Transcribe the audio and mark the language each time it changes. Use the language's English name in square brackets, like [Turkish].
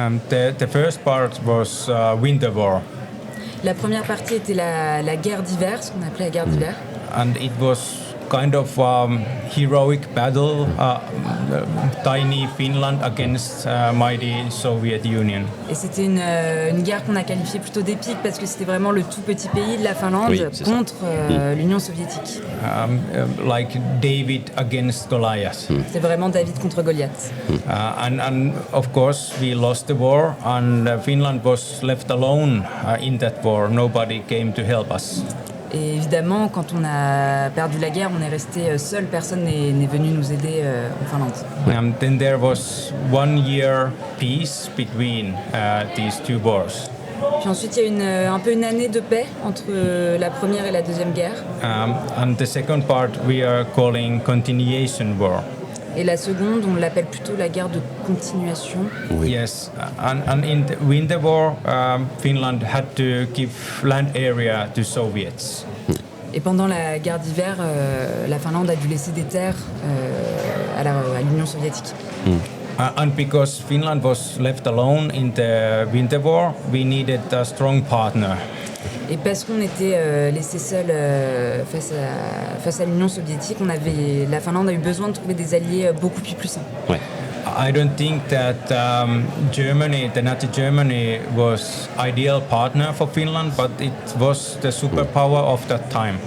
[English] the first part was Winter War, [French] La première partie était la guerre d'hiver, ce qu'on appelait la guerre d'hiver. [English] and it was kind of heroic battle, tiny Finland against mighty Soviet Union. [French] Et c'était une guerre qu'on a qualifiée plutôt d'épique parce que c'était vraiment le tout petit pays de la Finlande Oui, c'est ça. contre l'Union soviétique. [English] Like David against Goliath. [French] C'était vraiment David contre Goliath. [English] And of course we lost the war, and Finland was left alone in that war. Nobody came to help us. [French] Et évidemment, quand on a perdu la guerre, on est resté seul, personne n'est venu nous aider en Finlande. [English] Then there was 1 year peace between these two wars. [French] Puis ensuite, il y a un peu une année de paix entre la première et la deuxième guerre. [English] And the second part we are calling continuation war. [French] Et la seconde, on l'appelle plutôt la guerre de continuation. Oui. [English] Yes, and in the Winter War, Finland had to give land area to Soviets. [French] Et pendant la guerre d'hiver, la Finlande a dû laisser des terres à l'Union soviétique. [English] And because Finland was left alone in the Winter War, we needed a strong partner. [French] Et parce qu'on était laissé seul face à l'Union soviétique, la Finlande a eu besoin de trouver des alliés beaucoup plus puissants. Ouais. [English] I don't think that Germany, the Nazi Germany, was ideal partner for Finland, but it was the superpower of that time.